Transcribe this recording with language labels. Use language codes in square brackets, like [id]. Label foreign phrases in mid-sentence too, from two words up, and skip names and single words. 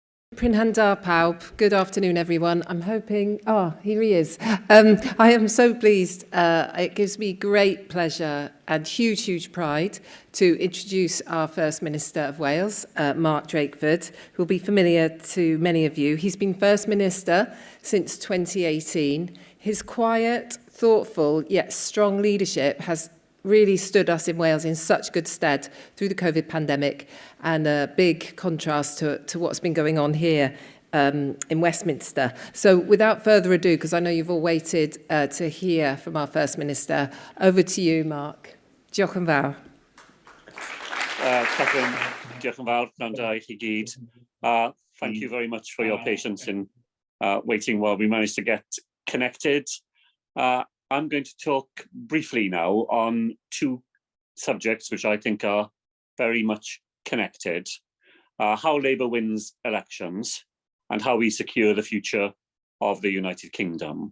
[cy] Prynhawn pawb. [en] Good afternoon, everyone. I'm hoping... Oh, here he is. I am so pleased. It gives me great pleasure and huge pride to introduce our First Minister of Wales, Mark Drakeford, who will be familiar to many of you. He's been First Minister since 2018. His quiet, thoughtful, yet strong leadership has really stood us in Wales in such good stead through the COVID pandemic, and a big contrast to what's been going on here in Westminster. So without further ado, because I know you've all waited to hear from our First Minister, over to you, Mark. [cy] Diolch yn fawr. Catherine, diolch yn fawr, gwrando i chi gyd. [en] Thank you very much for your patience in waiting while we managed to get connected. I'm going to talk briefly now on two subjects which I think are very much connected. How Labour wins elections and how we secure the future of the United Kingdom.